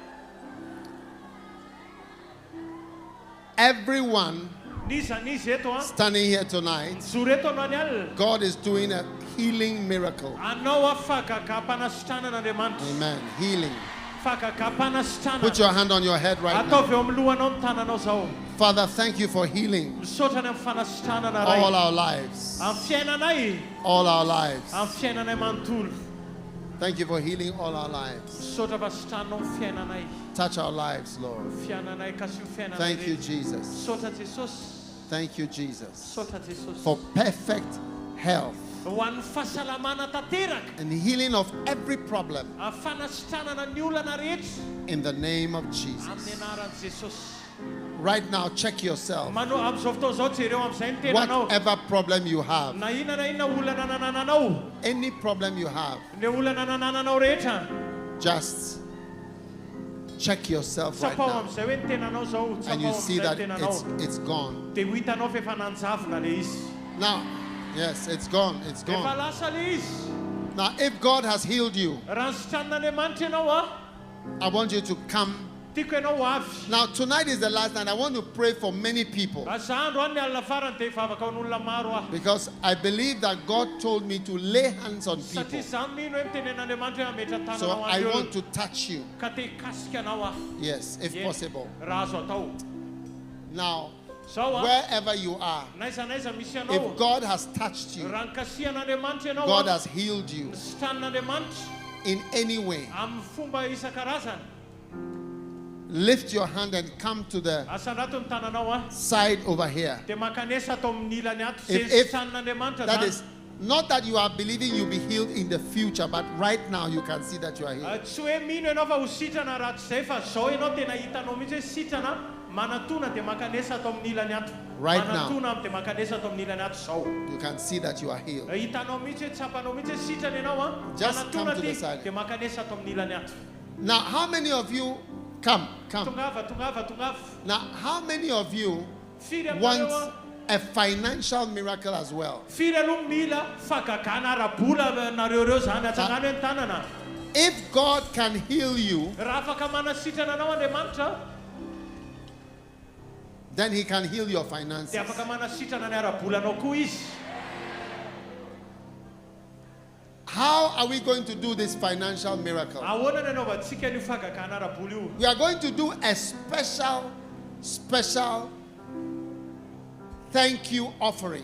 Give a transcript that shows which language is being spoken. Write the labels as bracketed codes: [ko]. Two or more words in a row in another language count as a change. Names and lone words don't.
[en] Everyone [mg] Nisy eto [en] standing here tonight, [mg] Mijoro eto anao ny alina. [en] God is doing a healing miracle. [mg] Anao fakakapanasitranan'Andriamanitra. [en] Amen. Healing. [mg] Fakakapanasitranana. [en] Put your hand on your head right now. [mg] Ataovy eo amin'ny lohanao ny tananao zao. [en] Father, thank you for healing [mg] Misaotra ny amin'ny fanasitranana [en] all [mg] ray. [en] our lives. [mg] Amin'ny fiainanay. [en] All our lives. [mg] Amin'ny fiainanay manontolo. [en] Thank you for healing all our lives. [mg] Misaotra fasitrananao amin'ny fiainanay. [en] Touch our lives, Lord. [mg] Fiainanay kasi io fiainanay. [en] Thank you, [mg] rehetra. [en] Jesus. [mg] Misaotra Jesosy. [en] Thank you, Jesus, [mg] Misaotra Jesosy. [en] for perfect health [mg] Ho an'ny fahasalamana tanteraka. [en] and healing of every problem [mg] Amin'ny fanasitranana ny olana rehetra. [en] in the name of [mg] Amin'ny [en] Jesus. [mg] anaran'i Jesosy. [en] Right now, check yourself. [mg] Manao amin'izao fotoana izao jereo amin'izay ny tenanao. [en] Whatever problem you have, [mg] Na inona olana nanananao. [en] any problem you have, [mg] Ny olana nanananao rehetra. [en] just check yourself right [mg] Tsapao [en] now. [mg] amin'izay hoe ny tenanao zao. [en] And you [mg] Tsapao [en] see [mg] amin'izay [en] that [mg] ny tenanao. [en] it's gone. [mg] Dia ho hitanao fa efa nanjavona le izy. [en] Now, yes, it's gone. It's [mg] Efa [en] gone. [mg] lasa le izy. [en] Now, if God has healed you, [mg] Raha nisitranan'Andriamanitra ianao a. [en] I want you to come. [mg] Tiako ianao ho avy. [en] Now, tonight is the last night. I want to pray for many people [mg] Aza andro any alina farany dia hivavaka amin'olona maro aho. [en] because I believe that God told me to lay hands on people. [mg] Satria izany mino hoe mitenen'Andriamanitra hoe hametra [en] So [mg] tananao [en] I [mg] andreo. [en] want to touch you. [mg] Ka te hikasika anao aho. [en] Yes, if Yes. possible. [mg] Raha azo atao. [en] Now, [mg] Zao a. [en] wherever you are, [mg] Naiza misy [en] if [mg] anao. [en] God has touched you, [mg] Raha nikasihan'Andriamanitra ianao [en] God [mg] a. [en] has healed you [mg] Nisitranan'Andriamanitra [en] in any way, [mg] amin'ny fomba isan-karazany. [en] lift your hand and come to the [mg] Asandrato ny tananao a. [en] side over here. [mg] Dia makanesa atao amin'ny ilany ato. [en] If- [mg] Izay [en] if [mg] nisitranan'Andriamanitra [en] That [mg] zany. [en] is not that you are believing you'll be healed in the future, but right now you can see that you are healed. [mg] Tsy hoe mino ianao fa ho sitrana raha tsy izay fa zao ianao tena hitanao mihitsy hoe sitrana manatona dia makanesa atao amin'ny ilany ato. [en] Right now. [mg] Manatona dia makanesa atao amin'ny ilany ato zao. [en] You can see that you are healed. [mg] Hitanao mihitsy hoe tsapanao mihitsy hoe sitrana ianao a. [en] Just [mg] Manatona [en] come to the [mg] ty [en] side. [mg] dia makanesa atao amin'ny ilany ato. [en] Now, how many of you come? [mg] Tongava. [en] Now, how many of you [mg] Firy [en] want [mg] aminareo a. [en] a financial miracle as well? [mg] Firy aloha mila fagagana ara-bola nareo reo zany atsangany hoe ny tanana. [en] If God can heal you, [mg] Raha afaka manasitrana anao Andriamanitra, [en] then He can heal your finances. [mg] dia afaka manasitrana ny ara-bolanao koa izy. [en] How are we going to do this financial miracle? [mg] Ahoana ny anaovantsika ny fagagana ara-bola io? [en] We are going to do a special thank you offering.